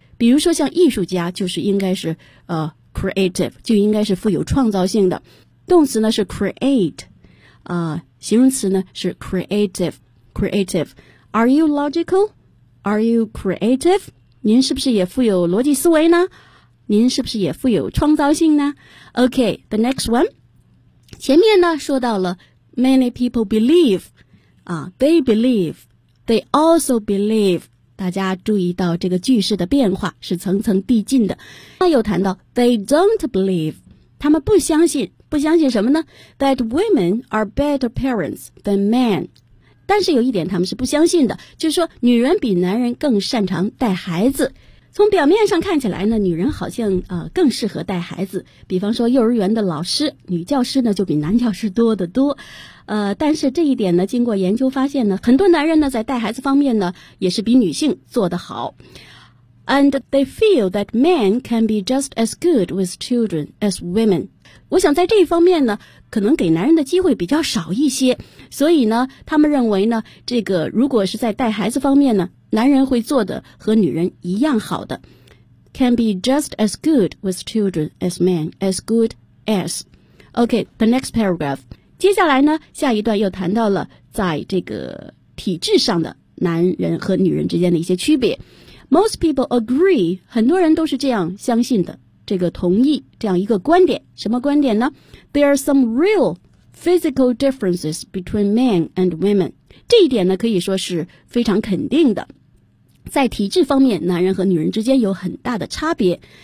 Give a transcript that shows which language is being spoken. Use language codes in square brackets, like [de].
[zh] 比如说像艺术家就是应该是creative 就应该是富有创造性的，动词呢是 create, 形容词呢是 creative, creative. [en] Are you logical? Are you creative? [zh] 您是不是也富有逻辑思维呢？您是不是也富有创造性呢？ [en] OK, the next one. [zh] 前面呢说到了 [en] many people believe, they believe, they also believe. [zh] 大家注意到这个句式的变化是层层递进的。那又谈到 [en] they don't believe, [zh] 他们不相信，不相信什么呢？ [en] That women are better parents than men. [zh] 但是有一点他们是不相信的，就是说女人比男人更擅长带孩子。从表面上看起来呢，女人好像更适合带孩子，比方说幼儿园的老师，女教师呢就比男教师多得多。但是这一点呢经过研究发现呢，很多男人呢在带孩子方面呢也是比女性做得好。 [en] And they feel that men can be just as good with children as women. [zh] 我想在这一方面呢可能给男人的机会比较少一些，所以呢他们认为呢，这个如果是在带孩子方面呢，男人会做的和女人一样好的。 [en] Can be just as good with children as men, as good as. Okay, the next paragraph. [zh] 接下来呢下一段又谈到了在这个体制上的男人和女人之间的一些区别。 [en] Most people agree, [zh] 很多人都是这样相信的，这个同意这样一个观点，什么观点呢？ [en] There are some real physical differences between men and women. [zh] 这一点呢可以说是非常肯定的。在体制方面，男人和女人之间有很大的差别。